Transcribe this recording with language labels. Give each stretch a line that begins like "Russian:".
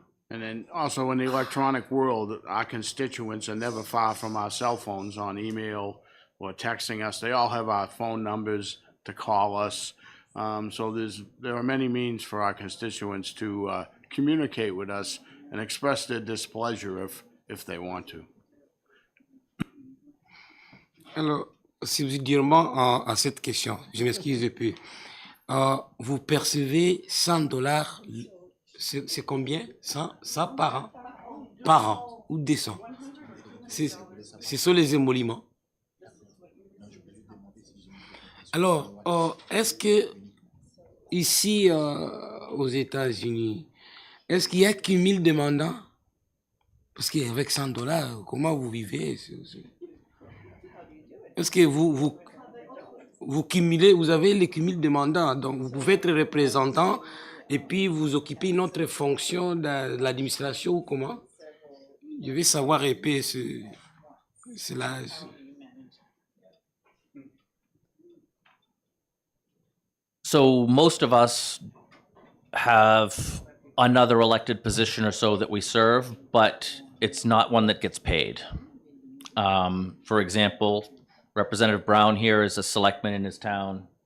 English: And then also in the electronic world, our constituents are never far from our cell phones on email or texting us. They all have our phone numbers to call us. So there are many means for our constituents to communicate with us and express their displeasure if they want to.
French: Alors, subsidiairement à cette question, je m'excuse un peu. Vous percevez $100, c'est combien? 100 par an? Par an ou 200? Ce sont les émoluments. Alors, est-ce que ici aux États-Unis, est-ce qu'il y a cumul demandants? Parce qu'avec $100, comment vous vivez? Est-ce que vous cumulez, vous avez les cumuls demandants, donc vous pouvez être représentant et puis vous occupez une autre fonction de l'administration ou comment? Je veux savoir un peu cela.
English: So most of us have another elected position or so that we serve, but it's not one that gets paid. For example, Representative Brown here is a selectman in his town.